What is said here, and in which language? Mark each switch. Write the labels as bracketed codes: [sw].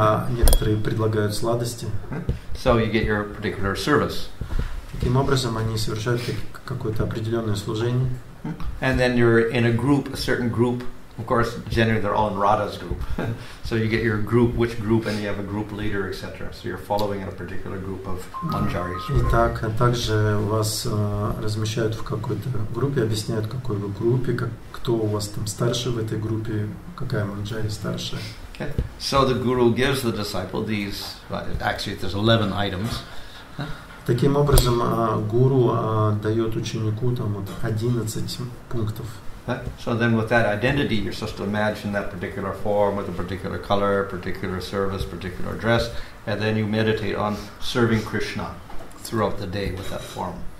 [ru] Некоторые предлагают сладости. [en] So you get your particular service. [ru] Таким образом, они совершают какое-то определенное служение. [en] And then you're in a group, a certain group. Of course, generally they're all in Radha's group. So you get your group, which group, and you have a group leader, etc. So you're following a particular group of manjaris. [ru] Итак, также вас размещают в какой-то группе, объясняют, какой вы группе, кто у вас там старше в этой группе, какая манджари старшая. [en] Okay. So the guru gives the disciple these. Actually, there's 11 items. [ru] Таким образом, гуру дает ученику там вот 11 пунктов. [en] So then with that identity, you're supposed to imagine that particular form with a particular color, particular service, particular dress, and then you meditate on serving Krishna throughout the day with that form.